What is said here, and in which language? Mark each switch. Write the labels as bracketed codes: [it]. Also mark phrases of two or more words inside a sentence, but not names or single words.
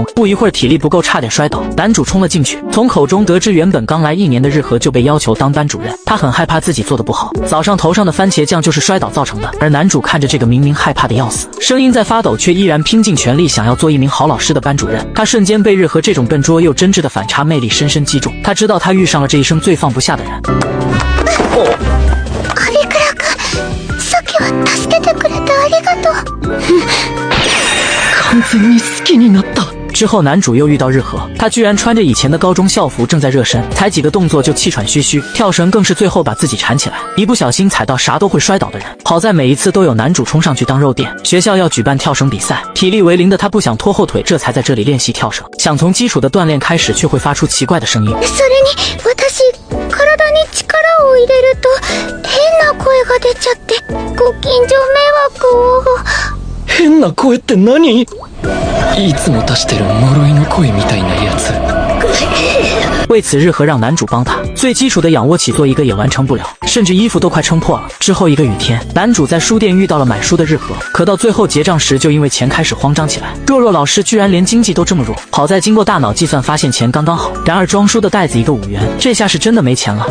[zh] 不一会儿体力不够，差点摔倒，男主冲了进去，从口中得知原本刚来1年的日和就被要求当班主任。他很害怕自己做得不好，早上头上的番茄酱就是摔倒造成的。而男主看着这个明明害怕的要死，声音在发抖却依然拼尽全力想要做一名好老师的班主任，他瞬间被日和这种笨拙又真挚的反差魅力深深击中。他知道他遇上了这一生最放不下的人。 [ja] さっきは助けてくれてありがとう。完全に好きになった。 [zh] 之后男主又遇到日和，他居然穿着以前的高中校服正在热身，才几个动作就气喘吁吁，跳绳更是最后把自己缠起来，一不小心踩到啥都会摔倒的人。好在每一次都有男主冲上去当肉垫。学校要举办跳绳比赛，体力为零的他不想拖后腿，这才在这里练习跳绳。想从基础的锻炼开始，却会发出奇怪的声音。 [ja] それに私体に力を入れると変な声が出ちゃってご近所迷惑を。変な声って何？いつも出してる呪いの声みたいなやつ。 [zh] 为此日和让男主帮他，最基础的仰卧起坐一个也完成不了，甚至衣服都快撑破了。之后一个雨天，男主在书店遇到了买书的日和，可到最后结账时就因为钱开始慌张起来。若老师居然连经济都这么弱，好在经过大脑计算发现钱刚刚好，然而装书的袋子一个5元，这下是真的没钱了。